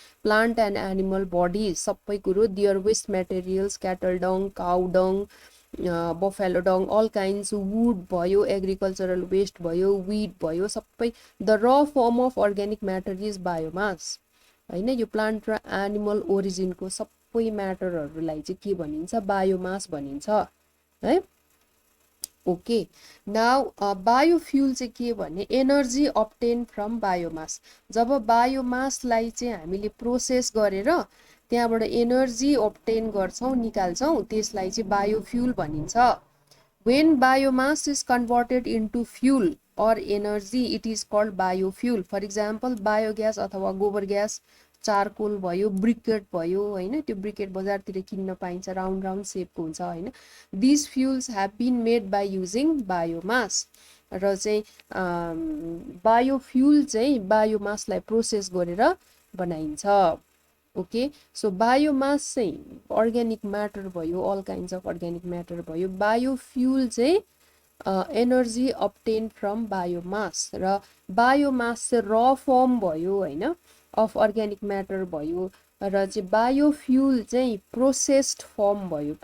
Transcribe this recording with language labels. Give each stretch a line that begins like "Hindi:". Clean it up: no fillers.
English: plant and animal body
Nepali: सबै कुरो
English: There waste materials cattle dung, cow dung, buffalo dung, all kinds, wood भयो, agricultural waste भयो, weed भयो, सबै the र form of organic matter is biomass हैन।
Nepali: यो प्लान्ट र एनिमल ओरिजिनको सबै म्याटरहरुलाई चाहिँ के भनिन्छ बायोमास भनिन्छ है।
English: okay, now biofuel
Nepali: चाहिँ के भने
English: Energy obtain from biomass.
Nepali: जब बायोमासलाई चाहिँ हामीले प्रोसेस गरेर त्यहाँबाट एनर्जी अब्टेन गर्छौं निकाल्छौं त्यसलाई चाहिँ बायोफ्युल भनिन्छ।
English: When biomass is converted into fuel or energy, it is called biofuel. For example,
Nepali: biogas अथवा गोबर ग्यास, चारकोल भयो, ब्रिकेट भयो हैन। त्यो ब्रिकेट बजारतिर किन्न पाइन्छ, राउन्ड राउन्ड शेपको हुन्छ हैन।
English: These fuels have been made by using biomass.
Nepali: र चाहिँ बायोफ्युल चाहिँ बायोमासलाई प्रोसेस गरेर बनाइन्छ।
English: Okay, so biomass चाहिँ organic matter भयो, all kinds of organic matter भयो।
Nepali: बायोफ्युल चाहिँ एनर्जी अब्टेन फ्रम बायोमास र बायोमास चाहिँ र फर्म भयो हैन अफ अर्ग्यानिक म्याटर भयो र चाहिँ बायोफ्युल चाहिँ प्रोसेस्ड फर्म भयो।